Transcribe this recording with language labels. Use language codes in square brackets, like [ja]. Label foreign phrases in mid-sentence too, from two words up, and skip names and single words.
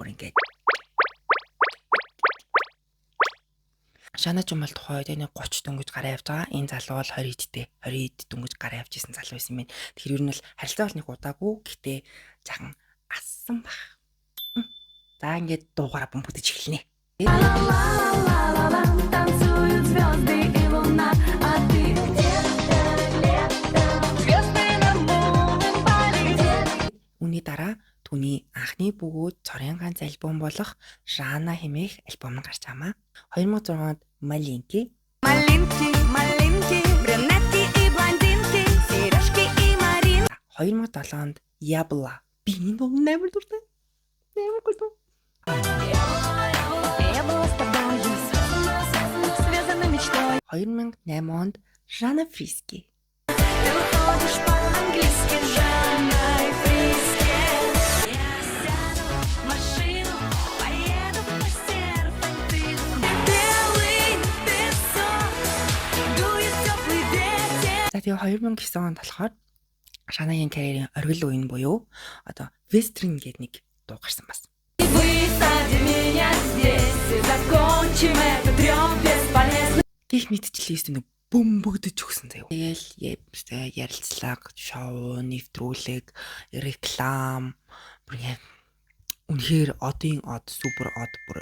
[mn] Бүр ингээд Шана ч юм бол тухайд энэ 30 дөнгөж гараа явж байгаа. Энэ залуу бол 20 эд дөнгөж гараа явж исэн залуу байсан юм байна. Тэгэхээр ер нь бол харилцаа бол нэг удаагүй. Гэтэ жаахан ассан баг. За ингээд дуугараа бөмбөгдөж эхэлнэ. [ru] Танцуют звезды и луна, а ты где-то летом. Звезды на море полетели. [mn] Үүний дараа түүний анхны бөгөөд цорын ганц альбом болох Шана хэмээх альбом гарч байгаа. 2006 онд Малинки, [ru] брюнетки и блондинки, сережки и марин. [mn] 2007 онд Ябла. Би энэ дуу нэмэр дуртай. Нэмэр гоё. [ru] Я была с тобой, связана мечтой. [mn] 2008 онд Жанна Фриски. [ru] Ты выходишь по-английски, Жанна Фриски. Я сяду в машину, поеду по серпантину. Белый песок, дует теплый ветер. [mn] За тэгээ 2009 онд болохоор Шанагийн карьерийн оргил үеийн буюу одоо Вестрин гэдэг нэг дуу гарсан бас. Гэх мэтчлээс нэг бөмбөгдөж өгсөн заяа. Тэгэл ярилцлага, шоу, нэвтрүүлэг, реклам үнэхээр одын од, супер од бүр.